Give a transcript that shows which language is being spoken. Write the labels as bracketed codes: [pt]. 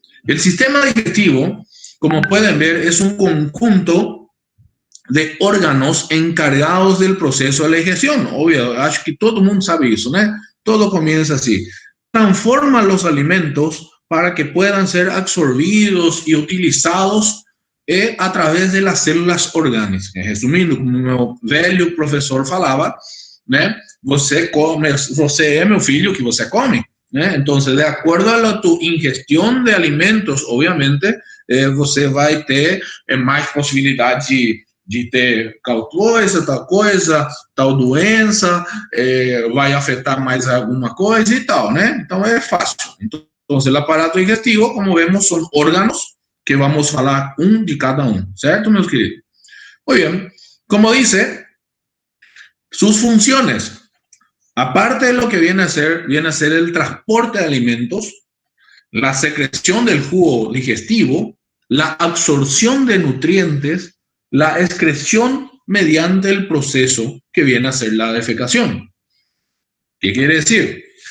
[es] El sistema digestivo, como pueden ver, es un conjunto de órganos encargados del proceso de la digestión. Obvio, [pt] acho que [es] todo el mundo sabe eso, ¿no? Todo comienza así. Transforma los alimentos para que puedan ser absorbidos y utilizados a través de las células orgánicas. [pt] Resumindo, como meu velho professor falava, né? Você é meu filho que você come, né? [es] Entonces, de acuerdo a tu ingestión de alimentos, obviamente, [pt] você vai ter mais possibilidade de ter tal coisa, tal doença, vai afetar mais alguma coisa e tal, né? Então, é fácil. [es] Então, el aparato digestivo, como vemos, son órganos que vamos a hablar de cada uno, ¿cierto, [pt] meus queridos? [es] Muy bien, como dice, sus funciones, aparte de lo que viene a ser el transporte de alimentos, la secreción del jugo digestivo, la absorción de nutrientes, la excreción mediante el proceso que viene a ser la defecación. ¿Qué quiere decir?